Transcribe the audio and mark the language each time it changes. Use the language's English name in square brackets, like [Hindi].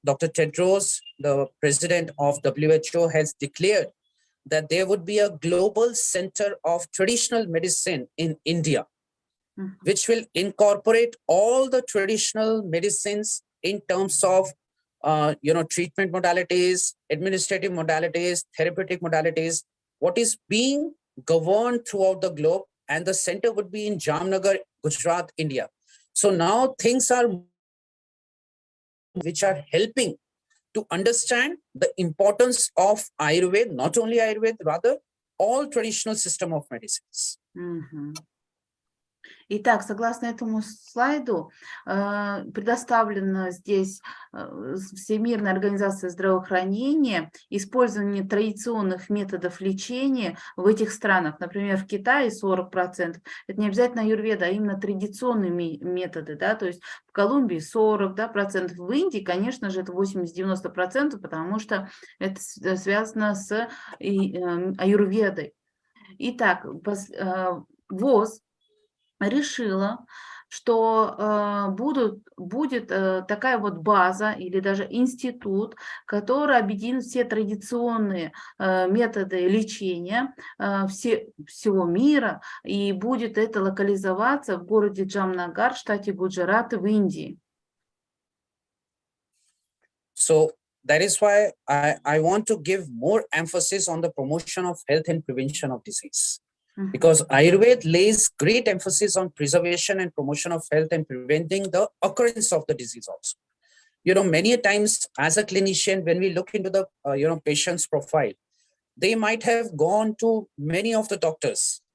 [English] Tedros, the president of WHO, has declared that there would be a global center of traditional medicine in India, which will incorporate all the traditional medicines in terms of treatment modalities, administrative modalities, therapeutic modalities, what is being governed throughout the globe, and the center would be in Jamnagar, Gujarat, India. So now things are which are helping to understand the importance of Ayurveda, not only Ayurveda, rather all traditional system of medicines. [Russian] Итак, согласно этому слайду, предоставлена здесь Всемирная организация здравоохранения, использование традиционных методов лечения в этих странах. Например, в Китае 40%. Это не обязательно аюрведа, а именно традиционные методы. Да? То есть в Колумбии 40%, да, процентов. В Индии, конечно же, это 80-90%, потому что это связано с аюрведой. Итак, ВОЗ решила, что будет такая вот база или даже институт, который объединит все традиционные методы лечения всего мира, и будет это локализоваться в городе Джамнагар, штате Гуджарат в Индии. [English] So that is why I want to give more emphasis on the promotion of health and prevention of disease. Because Ayurveda lays great emphasis on preservation and promotion of health and preventing the occurrence of the disease also. You know, many times as a clinician, when we look into the, patient's profile, they might have gone to many of the doctors.